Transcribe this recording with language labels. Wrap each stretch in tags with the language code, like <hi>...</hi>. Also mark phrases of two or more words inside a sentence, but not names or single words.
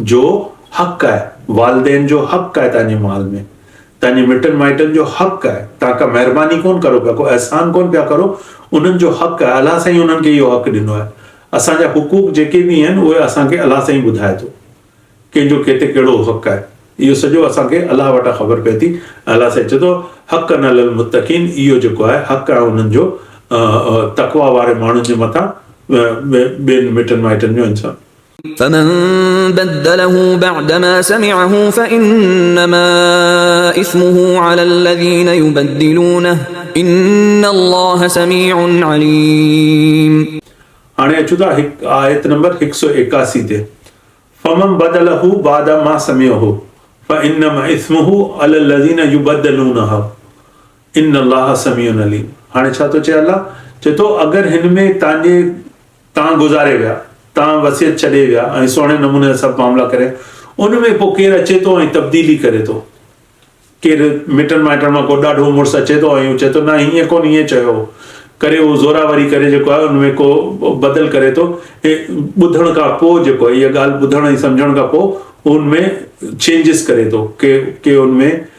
<sd>जो हक़ आहे वालिदैन जो हक़ आहे तव्हांजे माल में तव्हांजे मिटनि माइटनि जो हक़ आहे तव्हां का महिरबानी कोन करो पिया को अहसान कोन पिया करो उन्हनि जो हक़ आहे अलाह साईं उन्हनि खे इहो हक़ ॾिनो आहे असांजा हुकूक जेके बि आहिनि उहे असांखे अलाह साईं ॿुधाए थो कंहिंजो किथे कहिड़ो हक़ आहे इहो सॼो असांखे अलाह वटां ख़बर पए थी अलाह साईं चए थो</sd> <ar>حقا على المتقين</ar> <sd>इहो जेको आहे हक़ आहे उन्हनि जो तक़वा वारे माण्हुनि जे मथां ॿियनि मिटनि माइटनि जो इंसानु</sd> <ar>فمن بدله بعدما سمعه فإنما إثمه على الذين يبدلونه إن الله سميع عليم</ar> <sd>हाणे अचूं था आयत नंबर 181 ते</sd> <ar>فمن بدله بعدما سمعه فإنما إثمه على الذين يبدلونه إن الله سميع عليم</ar> <sd>हाणे छा थो चए अलाह चए थो अगरि हिन में तव्हां गुज़ारे विया तव्हां वसियत छॾे विया ऐं सुहिणे नमूने सभु मामला करे उन में पोइ केरु अचे थो ऐं तब्दीली करे थो केरु मिटनि माइटनि मां को ॾाढो मुड़ुसु अचे थो ऐं चए थो न हीअं कोन हीअं चयो करे उहो ज़ोरावरी करे जेको आहे उनमें को बदल करे थो ॿुधण खां पोइ जेको आहे इहा ॻाल्हि ॿुधण ऐं सम्झण खां पोइ उनमें चेंजिस करे थो के उनमें</sd>